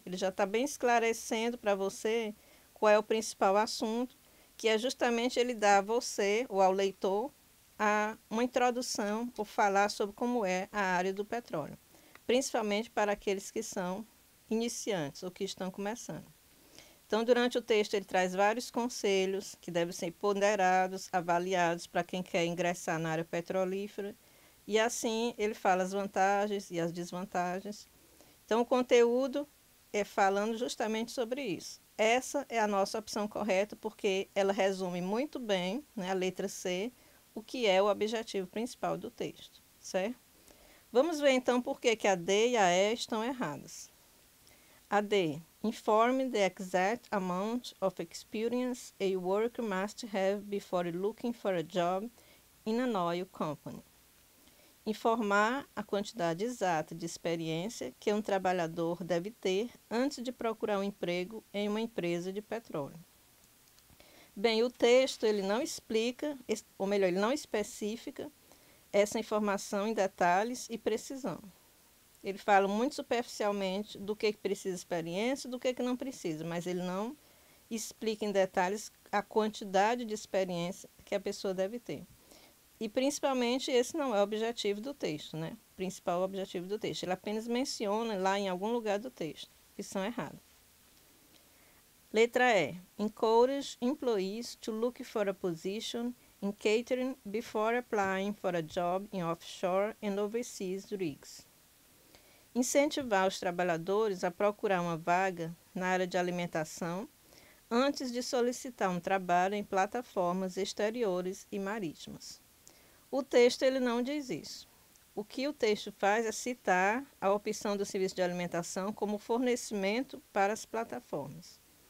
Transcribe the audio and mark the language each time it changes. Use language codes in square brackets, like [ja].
[pt] Ele já está bem esclarecendo para você qual é o principal assunto, que é justamente ele dar a você, ou ao leitor, uma introdução, ou falar sobre como é a área do petróleo. Principalmente para aqueles que são iniciantes, ou que estão começando. Então, durante o texto, ele traz vários conselhos que devem ser ponderados, avaliados para quem quer ingressar na área petrolífera. E assim, ele fala as vantagens e as desvantagens. Então, o conteúdo é falando justamente sobre isso. Essa é a nossa opção correta, porque ela resume muito bem, né, a letra C, o que é o objetivo principal do texto, certo? Vamos ver, então, por que a D e a E estão erradas. A D. [en] Inform the exact amount of experience a worker must have before looking for a job in an oil company. [pt] informar a quantidade exata de experiência que um trabalhador deve ter antes de procurar um emprego em uma empresa de petróleo. Bem, o texto ele não explica, ou melhor, ele não especifica essa informação em detalhes e precisão. Ele fala muito superficialmente do que precisa de experiência e do que não precisa, mas ele não explica em detalhes a quantidade de experiência que a pessoa deve ter. E principalmente esse não é o objetivo do texto, né? O principal objetivo do texto. Ele apenas menciona lá em algum lugar do texto. Opção errada. Letra E. [en] Encourage employees to look for a position in catering before applying for a job in offshore and overseas rigs. [pt] Incentivar os trabalhadores a procurar uma vaga na área de alimentação antes de solicitar um trabalho em plataformas exteriores e marítimas. O texto ele não diz isso. O que o texto faz é citar a opção do serviço de alimentação como fornecimento para as plataformas.